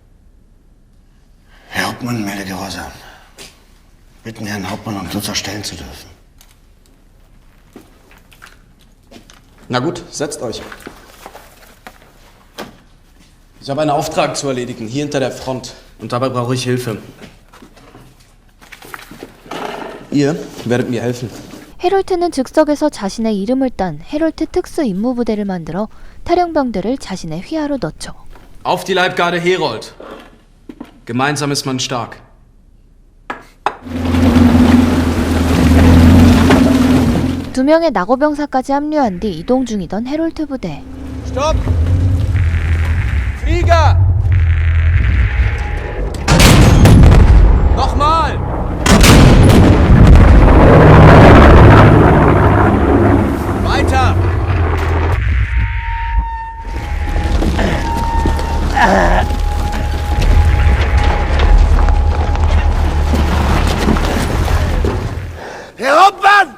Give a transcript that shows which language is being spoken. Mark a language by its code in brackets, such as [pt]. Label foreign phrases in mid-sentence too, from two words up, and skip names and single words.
[de] Herr Hauptmann, melde Gehorsam. Bitten Herrn Hauptmann, uns unterstellen zu dürfen. na gut, setzt euch. Ich habe einen Auftrag zu erledigen, hier hinter der Front. Und dabei brauche ich Hilfe. Ihr werdet mir helfen. [ko] 헤롤트는 즉석에서 자신의 이름을 딴 헤롤트 특수 임무부대를 만들어 탈영병들을 자신의 휘하로 넣죠. [de] Auf die Leibgarde Herold. Gemeinsam ist man stark. [ko] 두 명의 낙오병사까지 합류한 뒤 이동 중이던 헤롤트 부대. [de] Stopp! Flieger! Nochmal! Weiter! Herr Hauptmann!